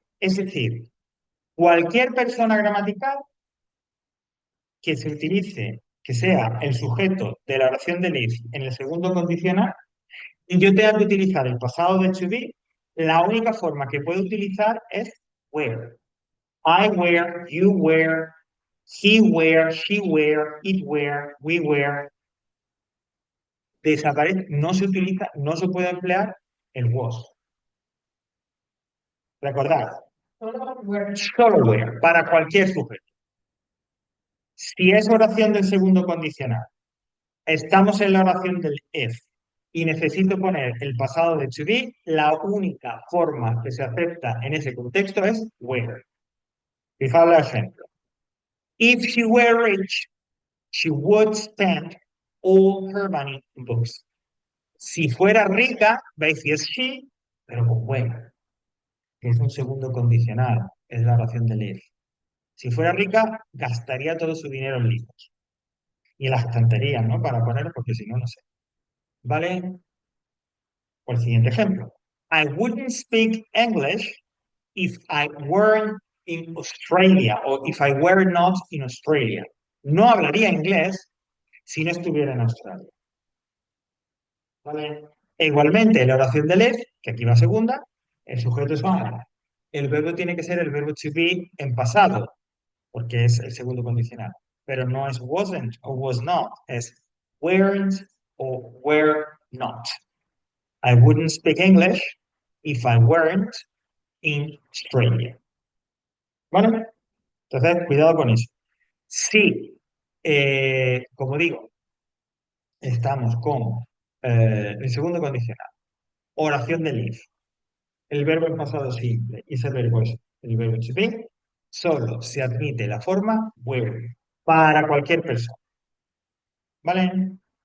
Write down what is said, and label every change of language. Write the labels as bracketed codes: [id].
[es] Es decir, cualquier persona gramatical que se utilice, que sea el sujeto de la oración del if en el segundo condicional, y yo tenga que utilizar el pasado de to be, la única forma que puedo utilizar es were. [en] I were, you were, he were, she were, it were, we were. [es] Desaparece, no se utiliza, no se puede emplear el was. Recordad, Solo where, para cualquier sujeto. Si es oración del segundo condicional, estamos en la oración del if y necesito poner el pasado de to be, la única forma que se acepta en ese contexto es where. Fijaos el ejemplo. [en] If she were rich, she would spend all her money in books. [es] Si fuera rica, veis si es she, pero con where, que es un segundo condicional, es la oración del if. Si fuera rica, gastaría todo su dinero en libros. Y en las estanterías, ¿no? Para ponerlo, porque si no, no sé. ¿Vale? Por el siguiente ejemplo. [en] I wouldn't speak English if I weren't in Australia o if I were not in Australia. [es] No hablaría inglés si no estuviera en Australia. ¿Vale? E igualmente, la oración del if, que aquí va segunda, el sujeto es I. El verbo tiene que ser el verbo to be en pasado, porque es el segundo condicional. Pero no es wasn't o was not, es weren't o were not. [en] I wouldn't speak English if I weren't in Australia. [es] ¿Vale? Entonces, cuidado con eso. Si, como digo, estamos con el segundo condicional, oración del if, el verbo en pasado simple y ese verbo es el verbo to be, solo se admite la forma were para cualquier persona. ¿Vale?